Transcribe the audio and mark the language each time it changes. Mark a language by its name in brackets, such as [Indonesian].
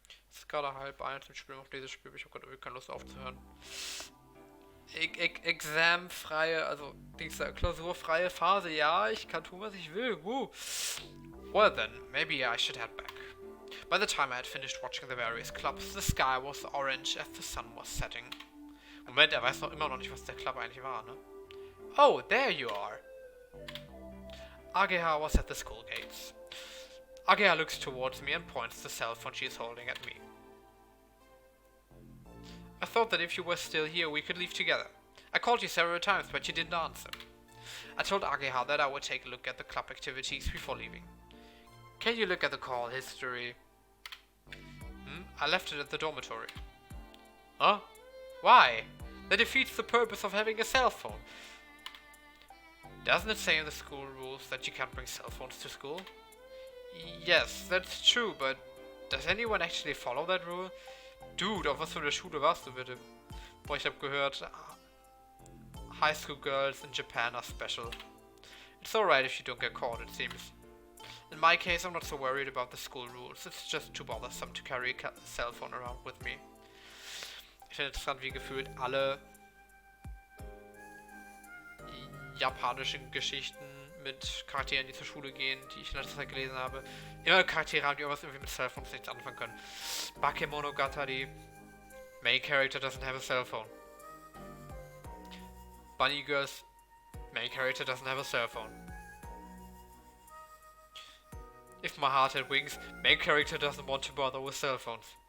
[German] Es ist gerade 12:30 und ich spiele noch dieses Spiel, ich habe gerade irgendwie keine Lust aufzuhören. Examfreie, also diese klausurfreie Phase, ja, ich kann tun, was ich will. Woo. [English] Well then, maybe I should head back. By the time I had finished watching the various clubs, the sky was orange as the sun was setting. [German] Moment, er weiß immer noch nicht, was der Club eigentlich war, ne? [English] Oh, there you are. Ageha was at the school gates. Ageha looks towards me and points the cell phone she is holding at me. I thought that if you were still here, we could leave together. I called you several times, but you didn't answer. I told Ageha that I would take a look at the club activities before leaving. Can you look at the call history? I left it at the dormitory. Huh? Why? That defeats the purpose of having a cell phone. Doesn't it say in the school rules that you can't bring cell phones to school? Yes, that's true, but does anyone actually follow that rule? [German] Dude, auf was für eine Schule warst du bitte? [English] Boah, [German] ich hab gehört, [English] high school girls in Japan are special. It's alright if you don't get caught, it seems. In my case, I'm not so worried about the school rules. It's just too bothersome to carry a cell phone around with me. [German] Ich finde interessant, wie gefühlt alle japanischen Geschichten mit Charakteren, die zur Schule gehen, die ich in letzter Zeit gelesen habe, immer Charaktere haben, die irgendwas irgendwie mit Cellphones nichts anfangen können. [English] Bakemonogatari, main character doesn't have a cell phone. Bunny Girls, main character doesn't have a cell phone. If my heart had wings, main character doesn't want to bother with cell phones.